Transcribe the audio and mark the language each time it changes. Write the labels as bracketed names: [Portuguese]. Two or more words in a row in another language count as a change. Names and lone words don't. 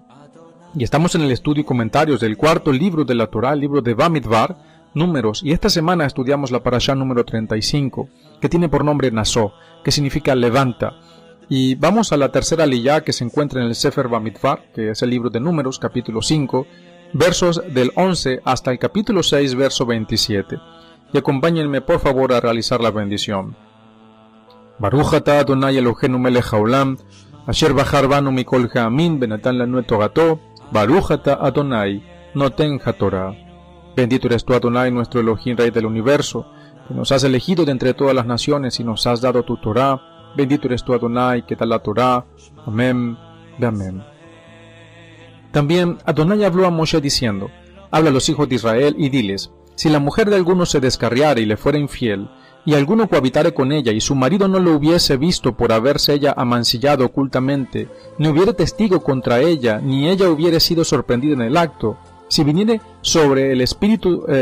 [Spanish] Y estamos en el estudio y comentarios del cuarto libro de la Torá, el libro de Bamidbar, Números, y esta semana estudiamos la parashá número 35, que tiene por nombre Nasó, que significa levanta. Y vamos a la tercera aliyá que se encuentra en el Sefer Bamidbar, que es el libro de Números, capítulo 5, versos del 11 hasta el capítulo 6, verso 27. Y acompáñenme por favor a realizar la bendición. [Hebrew] ברוך אתה אדוני אלוהינו מלך העולם, אשר בחר בנו מכל העמים ונתן לנו את תורתו, ברוך אתה אדוני נותן התורה. [Spanish] Bendito eres tú, Adonai, nuestro Elohim, Rey del universo, que nos has elegido de entre todas las naciones y nos has dado tu Torah. Bendito eres tú, Adonai, que da la Torah. Amén, amén. También Adonai habló a Moshe diciendo: habla a los hijos de Israel y diles: si la mujer de alguno se descarriare y le fuera infiel, y alguno cohabitare con ella, y su marido no lo hubiese visto por haberse ella amancillado ocultamente, ni hubiere testigo contra ella, ni ella hubiere sido sorprendida en el acto, si viniere sobre él espíritu